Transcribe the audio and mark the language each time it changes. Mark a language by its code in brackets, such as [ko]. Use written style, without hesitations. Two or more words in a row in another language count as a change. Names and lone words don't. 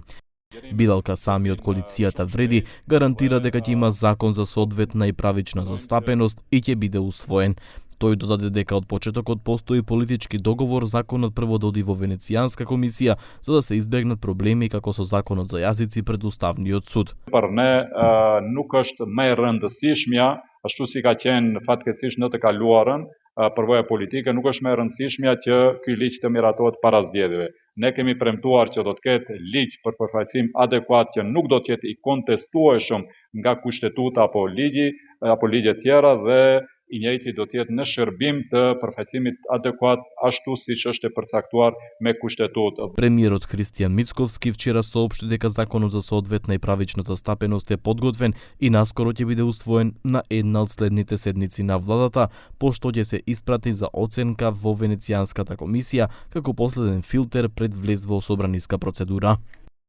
[mk] Билал Касами од коалицијата Вреди гарантира дека ќе има закон за соодветна и правична застапеност и ќе биде усвоен. Тој додаде дека од почетокот постои политички договор законот прво да оди во Венецијанска комисија за да се избегнат проблеми како со законот за јазици пред Уставниот суд. [sq] Për ne nuk është më e rëndësishmja, ashtu si ka qenë fatkeqësisht në të kaluarën, përvoja politike nuk është më e rëndësishmja që ky ligj të miratohet para zgjedhjeve. Ne kemi premtuar që do të ketë ligj për përfaqësim adekuat që nuk do të jetë i kontestueshëm nga kushtetuta apo ligje tjera dhe i njëjti do të jetë në shërbim të përfaqësimit adekuat ashtu siç është e përcaktuar me kushtetutë. [mk] Премиерот Христијан Мицковски вчера соопшти дека законот за соодветна и правична застапеност е подготвен и наскоро ќе биде усвоен на една од следните седници на владата, пошто ќе се испрати за оценка во Венецијанската комисија како последен филтер пред влез во собраниска процедура.